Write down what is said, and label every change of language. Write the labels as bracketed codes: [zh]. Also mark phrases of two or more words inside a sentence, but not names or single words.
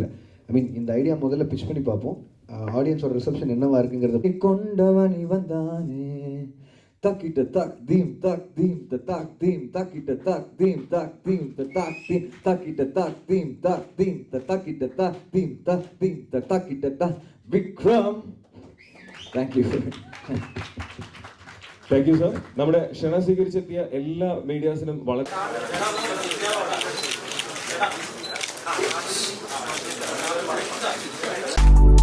[en] I mean [ta] இந்த ஐடியா முதல்ல பிச் பண்ணி பார்ப்போம். ஆடியன்ஸோட ரிசப்ஷன் என்னவா இருக்குங்கிறத கொண்டவன் இவன் தானே தக்கிட்ட தக் தீம் தக் தீம் தக் தீம் தக்கிட்ட தக் தீம் தக் தீம் தக் தீம் தக்கிட்ட தக் தீம் தக் தீம் தக்கிட்ட தக் தீம் தக் தீம் தக்கிட்ட தக் விக்ரம். [en] thank you [ml] സാർ. നമ്മുടെ ക്ഷണം സ്വീകരിച്ചെത്തിയ എല്ലാ മീഡിയാസിനും വളരെ